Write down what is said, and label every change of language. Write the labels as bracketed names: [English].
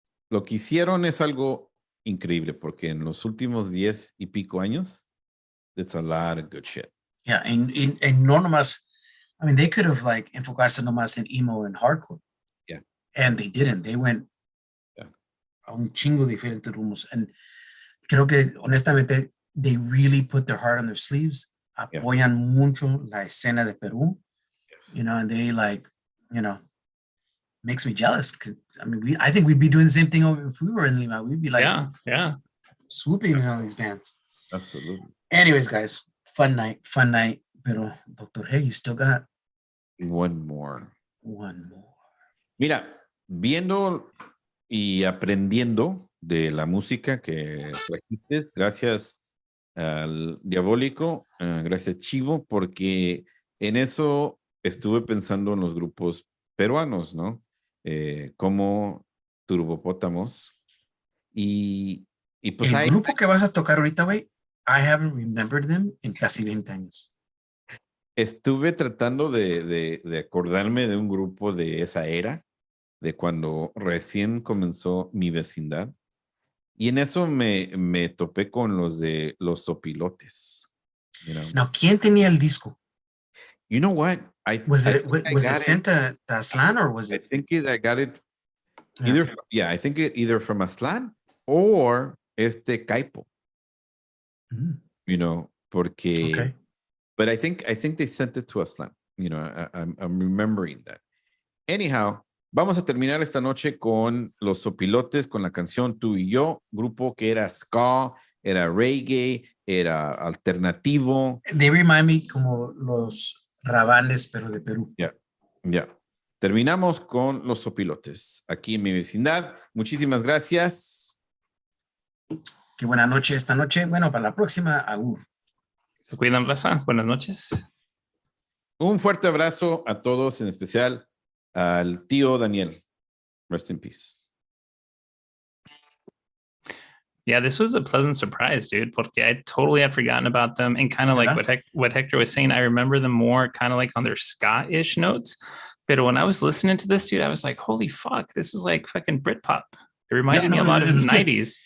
[Spanish] Lo que hicieron es algo increíble, porque en los últimos 10 y pico años, [English] it's a lot of good shit. Yeah, and [Spanish] no nomás, [English] I mean, they could have like [Spanish] enfocarse nomás en [English] emo and hardcore. Yeah. And they didn't. They went [Spanish] a un chingo de diferentes rumos. [English] And [Spanish] creo que, honestamente, [English] they really put their heart on their sleeves. [Spanish] Apoyan mucho la escena de Perú. [English] Yes. You know, and they like, you know, makes me jealous. I mean, I think we'd be doing the same thing if we were in Lima. We'd be like, swooping in all these bands. Absolutely. Anyways, guys, fun night. Pero, Dr. Hey, you still got one more. [Spanish] Mira, viendo y aprendiendo de la música que trajiste, gracias al Diabólico, gracias Chivo, porque en eso estuve pensando en los grupos peruanos, ¿no? Como Turbopótamos y pues el grupo que vas a tocar ahorita, güey, [English] I haven't remembered them [Spanish] en casi 20 años. Estuve tratando de acordarme de un grupo de esa era, de cuando recién comenzó Mi Vecindad, y en eso me topé con los de Los Sopilotes. [English] You know? Now, [Spanish] ¿quién tenía el disco? [English] You know what? Was it sent to Aslan, or was it? I think I got it either. Yeah, I think either from Aslan or Caipo. You know, porque. Okay. But I think they sent it to Aslan. You know, I'm remembering that. [Spanish] Anyhow, vamos a terminar esta noche con Los Sopilotes, con la canción Tú y Yo, grupo que era ska, era reggae, era alternativo. [English] They remind me [Spanish] como los Rabanes, pero de Perú. Ya. Terminamos con Los Sopilotes, aquí en Mi Vecindad. Muchísimas gracias. Qué buena noche esta noche. Bueno, para la próxima, agur. Se cuidan, raza. Buenas noches. Un fuerte abrazo a todos, en especial al tío Daniel. [English] Rest in peace. Yeah, this was a pleasant surprise, dude, [Spanish] porque [English] I totally had forgotten about them. And kind of like what Hector was saying, I remember them more kind of like on their ska-ish notes. But when I was listening to this, dude, I was like, holy fuck, this is like fucking Britpop. It reminded me a lot of 90s.